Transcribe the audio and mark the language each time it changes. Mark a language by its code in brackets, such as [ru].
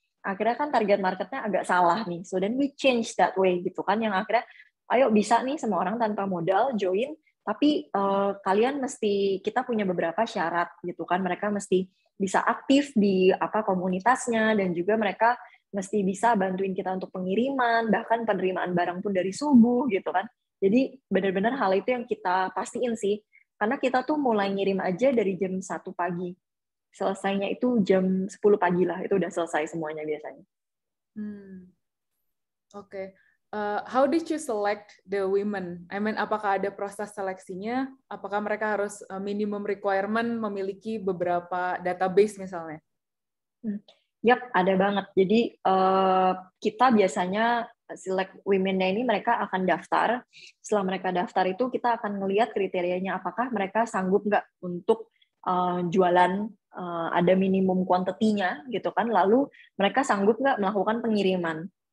[id] Akhirnya kan target marketnya agak salah nih, [en] so then we change that way [id] gitu kan, yang akhirnya, ayo bisa nih semua orang tanpa modal join, tapi kalian mesti, kita punya beberapa syarat gitu kan, mereka mesti bisa aktif di komunitasnya, dan juga mereka mesti bisa bantuin kita untuk pengiriman, bahkan penerimaan barang pun dari subuh gitu kan. Jadi benar-benar hal itu yang kita pastiin sih, karena kita tuh mulai ngirim aja dari jam 1 pagi. Selesainya itu jam 10 pagi lah, itu udah selesai semuanya biasanya. Oke. [en] How did you select the women? I mean, [id] apakah ada proses seleksinya? Apakah mereka harus [en] minimum requirement [id] memiliki beberapa database misalnya? Yap, ada banget. Jadi kita biasanya select women-nya ini mereka akan daftar. Setelah mereka daftar itu kita akan ngelihat kriterianya, apakah mereka sanggup nggak untuk jualan, ada minimum quantity-nya gitu kan. Lalu mereka sanggup nggak melakukan pengiriman.